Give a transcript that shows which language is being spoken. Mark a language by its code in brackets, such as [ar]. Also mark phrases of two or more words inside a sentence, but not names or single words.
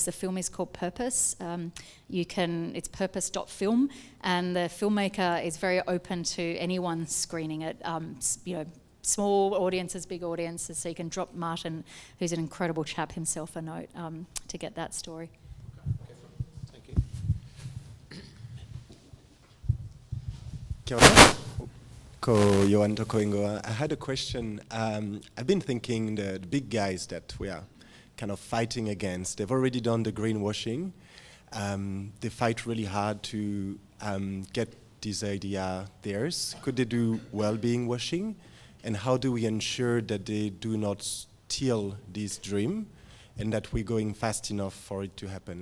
[en] The film is called Purpose. It's purpose.film, and the filmmaker is very open to anyone screening it. Small audiences, big audiences, so you can drop Martin, who's an incredible chap himself, a note to get that story. Thank you. [mi] Kia ora. Ko Johan toko ingoa. [en] I had a question. I've been thinking the big guys that we are kind of fighting against, they've already done the greenwashing. They fight really hard to get this idea theirs. Could they do well-being washing? And how do we ensure that they do not steal this dream and that we're going fast enough for it to happen?